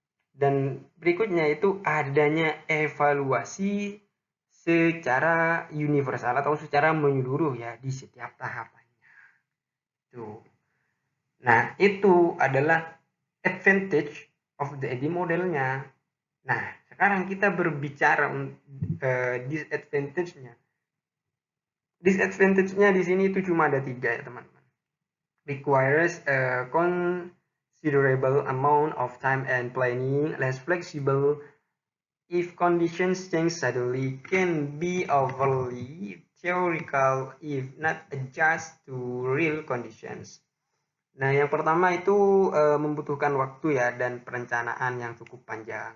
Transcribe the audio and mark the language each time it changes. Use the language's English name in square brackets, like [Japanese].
[Indonesian] Dan berikutnya itu adanya evaluasi secara universal atau secara menyeluruh ya di setiap tahapannya. Tuh. Nah, itu adalah [English] advantage of the AD [Indonesian] modelnya. Nah, sekarang kita berbicara disadvantage-nya. Disadvantage-nya di sini itu cuma ada 3 ya, teman-teman. [English] Requires a considerable amount of time and planning, less flexible if conditions change suddenly, can be overly theoretical if not adjust to real conditions. [Indonesian] Nah, yang pertama itu membutuhkan waktu ya dan perencanaan yang cukup panjang.